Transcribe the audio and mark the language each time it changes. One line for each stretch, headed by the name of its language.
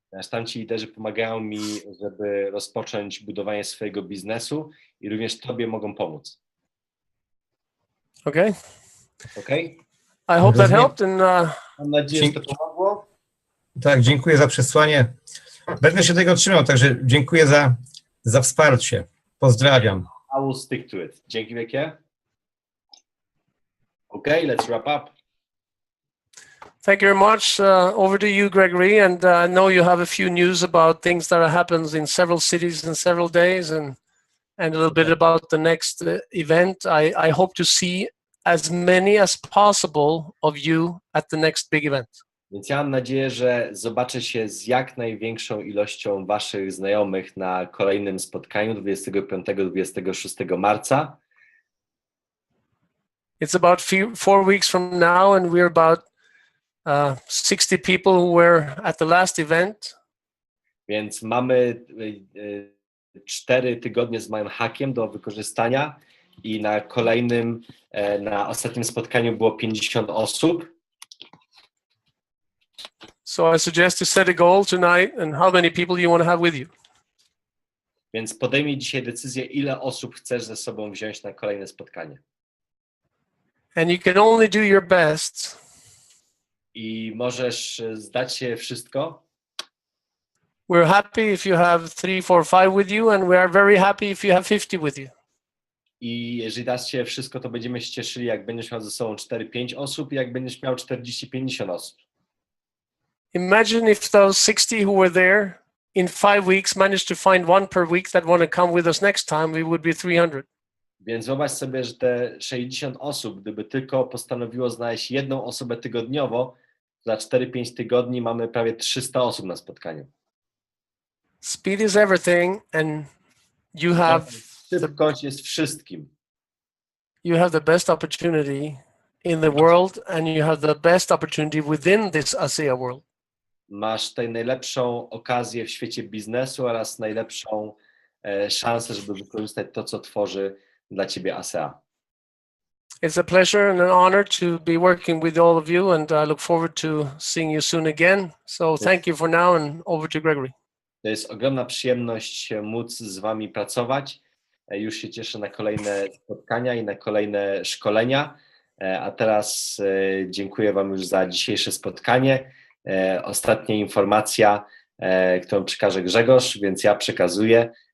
Polish: Tamci liderzy pomagają mi, żeby rozpocząć budowanie swojego biznesu i również tobie mogą pomóc.
English: Okay?
Polish: Okej?
English: I hope that
Polish: Rozumiem.
English: helped, and
Polish: Mam nadzieję, że to pomogło. Tak, dziękuję za przesłanie. Będę się tego trzymał, także dziękuję za wsparcie. Pozdrawiam.
English: I will stick to it.
Polish: Dzięki wielkie.
English: Okay, let's wrap up. Thank you very much. Over to you, Gregory. And I know you have a few news about things that happens in several cities in several days, and a little bit about the next event. I hope to see as many as possible of you at the next big event.
Polish: Więc ja mam nadzieję, że zobaczę się z jak największą ilością waszych znajomych na kolejnym spotkaniu 25-26 marca.
English: It's about 4 weeks from now, and we're about 60 people who were at the last event.
Polish: Więc mamy 4 tygodnie z małym hakiem do wykorzystania i na kolejnym, na ostatnim spotkaniu było 50 osób.
English: So I suggest to set a goal tonight and how many people you want to have with you.
Polish: Więc podejmij dzisiaj decyzję, ile osób chcesz ze sobą wziąć na kolejne spotkanie.
English: And you can only do your best.
Polish: I możesz zdać się wszystko.
English: We're happy if you have 3, 4, 5 with you, and we are very happy if you have 50 with you.
Polish: I jeżeli dasz się wszystko, to będziemy się cieszyli, jak będziesz miał ze sobą 4-5 osób i jak będziesz miał 40-50 osób.
English: Imagine if those 60 who were there in 5 weeks managed to find one per week that want to come with us next time, we would be 300.
Polish: Więc wyobraź sobie, że te 60 osób, gdyby tylko postanowiło znaleźć jedną osobę tygodniowo, za 4-5 tygodni mamy prawie 300 osób na spotkaniu.
English: Speed is everything, and you have
Polish: Szybkość jest wszystkim.
English: the best opportunity in the world, and you have the best opportunity within this ASEA world.
Polish: Masz tutaj najlepszą okazję w świecie biznesu oraz najlepszą szansę, żeby wykorzystać to, co tworzy dla ciebie ASEA.
English: It's a pleasure and an honor to be working with all of you, and I look forward to seeing you soon again. So thank you for now, and over to Gregory.
Polish: To jest ogromna przyjemność móc z wami pracować. Już się cieszę na kolejne spotkania i na kolejne szkolenia. A teraz dziękuję wam już za dzisiejsze spotkanie. Ostatnia informacja, którą przekaże Grzegorz, więc ja przekazuję.